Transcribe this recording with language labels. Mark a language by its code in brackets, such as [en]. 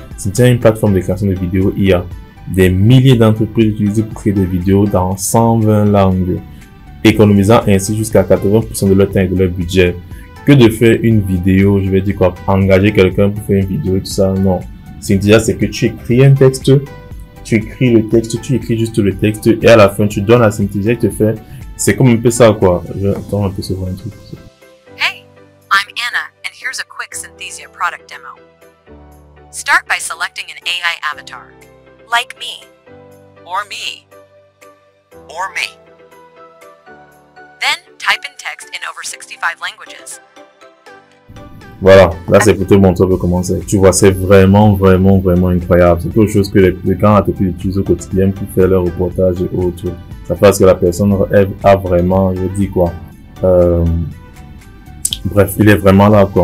[fr] C'est une plateforme de création de vidéos IA. Des milliers d'entreprises utilisent pour créer des vidéos dans 120 langues, économisant ainsi jusqu'à 80% de leur temps et de leur budget. Que de faire une vidéo, je vais dire quoi, engager quelqu'un pour faire une vidéo et tout ça, non. Synthesia, c'est que tu écris un texte, tu écris le texte, tu écris juste le texte, et à la fin, tu donnes à Synthesia, il te fait, c'est comme un peu ça, quoi. Attends un peu, c'est voir un truc. [en] Hey, I'm Anna, and here's a quick Synthesia product demo. Start by selecting an AI avatar, like me, or me, or me. Then type in text in over 65 languages. [fr] Voilà, là c'est pour te montrer un peu comment c'est. Tu vois, c'est vraiment incroyable. C'est quelque chose que les grands entreprises utilisent au quotidien pour faire leur reportage et autres. Ça fait que la personne a vraiment, je dis quoi, bref, il est vraiment là, quoi.